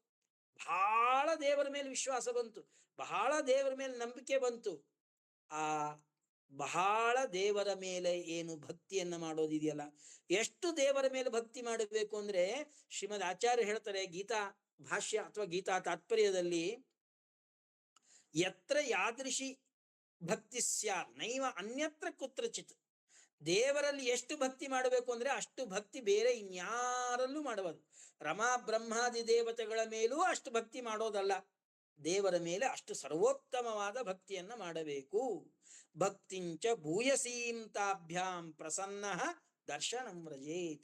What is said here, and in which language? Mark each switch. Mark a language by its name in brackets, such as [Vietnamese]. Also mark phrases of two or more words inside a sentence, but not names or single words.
[Kannada] ಬಹಳ ದೇವರ ಮೇಲೆ ವಿಶ್ವಾಸ ಬಂತು, ಬಹಳ ದೇವರ ಮೇಲೆ ನಂಬಿಕೆ ಬಂತು. ಆ ಬಹಳ ದೇವರ ಮೇಲೆ ಏನು ಭಕ್ತಿಯನ್ನ ಮಾಡೋದಿದೆಯಲ್ಲ, ಎಷ್ಟು ದೇವರ ಮೇಲೆ ಭಕ್ತಿ ಮಾಡಬೇಕು ಅಂದ್ರೆ ಶ್ರೀಮದ್ ಆಚಾರ್ಯ ಹೇಳ್ತಾರೆ ಗೀತಾ ಭಾಷ್ಯ ಅಥವಾ ಗೀತಾ ತಾತ್ಪರ್ಯದಲ್ಲಿ, [Sanskrit] ಯತ್ರ ಯಾದೃಶಿ ಭಕ್ತಿ ಸ್ಯಾತ್ ನೈವ ಅನ್ಯತ್ರ ಕುತ್ರಚಿತ್. [Kannada] ದೇವರಲ್ಲಿ ಎಷ್ಟು ಭಕ್ತಿ ಮಾಡಬೇಕು ಅಂದ್ರೆ ಅಷ್ಟು ಭಕ್ತಿ ಬೇರೆ ಇನ್ಯಾರಲ್ಲೂ ಮಾಡಬಾರದು. ರಮಾ ಬ್ರಹ್ಮಾದಿ ದೇವತೆಗಳ ಮೇಲೂ ಅಷ್ಟು ಭಕ್ತಿ ಮಾಡೋದಲ್ಲ, ದೇವರ ಮೇಲೆ ಅಷ್ಟು ಸರ್ವೋತ್ತಮವಾದ ಭಕ್ತಿಯನ್ನ ಮಾಡಬೇಕು. [Sanskrit] ಭಕ್ತಿಂಚ ಭೂಯಸೀಂ ತಾಭ್ಯಾಂ ಪ್ರಸನ್ನ ದರ್ಶನಂ ವ್ರಜೇತ್.